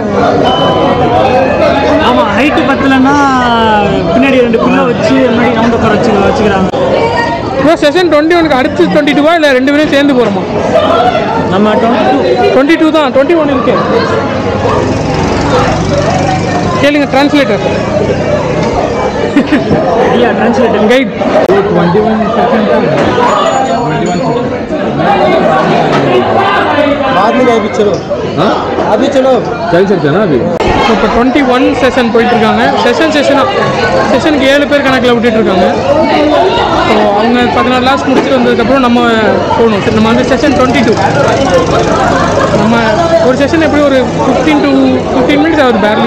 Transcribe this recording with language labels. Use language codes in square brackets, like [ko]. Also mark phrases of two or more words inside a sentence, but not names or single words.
[ta] ஆமாம், ஹைட்டு பத்தலைன்னா பின்னாடி 2 பிள்ளை வச்சு முன்னாடி ரவுண்ட் உட்கார வச்சுக்கிறாங்க. இப்போ செஷன் 21க்கு அடுத்து 22வா இல்லை 2 பேரும் சேர்ந்து போகிறோமா? நம்ம 22 தான். 21 இருக்கு. கேளுங்க டிரான்ஸ்லேட்டர். [hi] ट्रांसलेटर गाइड 21 सेकंड बाद में अभी चलो अभी चलो चल सकते हैं ना अभी. [ta] இப்போ 21 செஷன் போயிட்டுருக்காங்க. செஷனுக்கு 7 பேர் கணக்கில் விட்டுட்ருக்காங்க. ஸோ அவங்க 14 லாஸ்ட் முடிச்சுட்டு வந்ததுக்கப்புறம் நம்ம போகணும். சரி, நம்ம வந்து செஷன் 22 நம்ம ஒரு செஷன் எப்படி ஒரு 15 minutes ஆகுது பேர்லி.